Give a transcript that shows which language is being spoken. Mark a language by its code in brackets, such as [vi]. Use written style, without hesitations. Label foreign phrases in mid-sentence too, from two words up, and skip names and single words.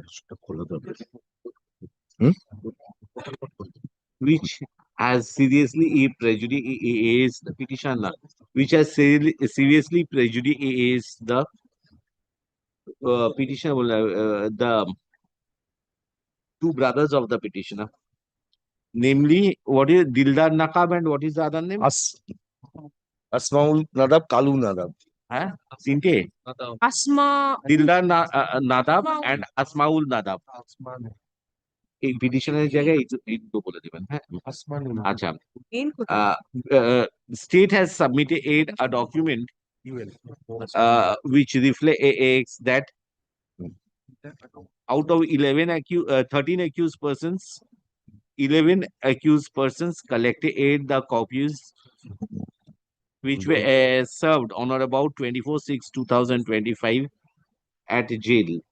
[en] which has seriously prejudiced the petitioner, which has seriously prejudiced the petitioner, the two brothers of the petitioner, namely, what is Dildar Nakab and what is the other name? Asmaul Nadab, Kalu Nadab. Huh? Tinte? Asma. Dildar Nadab and Asmaul Nadab. [bn] এই petitioner জায়গায় এই দুটো বলে দিবেন, হ্যাঁ? আচ্ছা। [en] State has submitted a document which reflects that out of 13 accused persons, 11 accused persons collected the copies which were served on or about 24/6/2025 at jail.